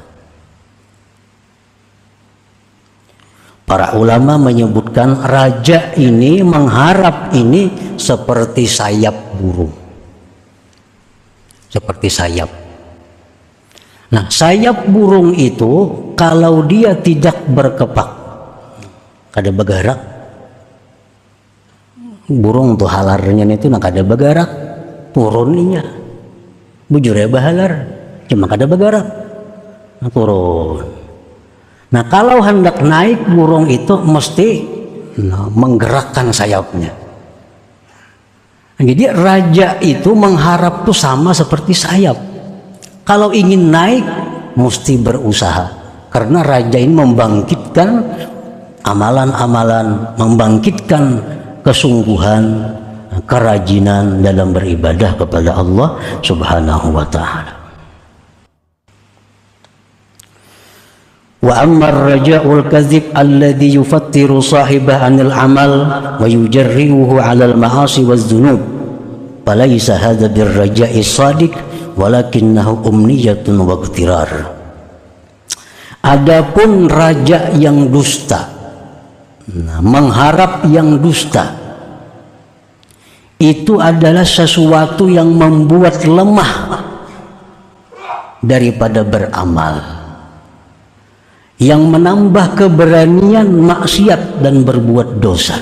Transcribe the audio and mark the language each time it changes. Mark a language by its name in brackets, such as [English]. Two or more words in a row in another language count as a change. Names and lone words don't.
[Indonesian] Para ulama menyebutkan raja ini mengharap ini seperti sayap burung. Seperti sayap. Nah, sayap burung itu kalau dia tidak berkepak, [Banjar] kada bergerak. Burung tuh halarnya itu nak kada bergerak, turunnya. Bujurnya bahalar, cuma kada bergerak. [Indonesian] Nah, turun. Nah, kalau hendak naik burung itu mesti menggerakkan sayapnya. Jadi raja itu mengharap tuh sama seperti sayap. Kalau ingin naik mesti berusaha. Karena raja ini membangkitkan amalan-amalan, membangkitkan kesungguhan, kerajinan dalam beribadah kepada Allah [Arabic] سبحانه وتعالى. وأما الرجاء الكاذب الذي يفتر صاحبه عن العمل ويجرئه على المعاصي والذنوب فليس هذا بالرجاء الصادق ولكنه أمنية واغترار. [Indonesian] Adapun raja yang dusta, mengharap yang dusta, itu adalah sesuatu yang membuat lemah daripada beramal, yang menambah keberanian maksiat dan berbuat dosa.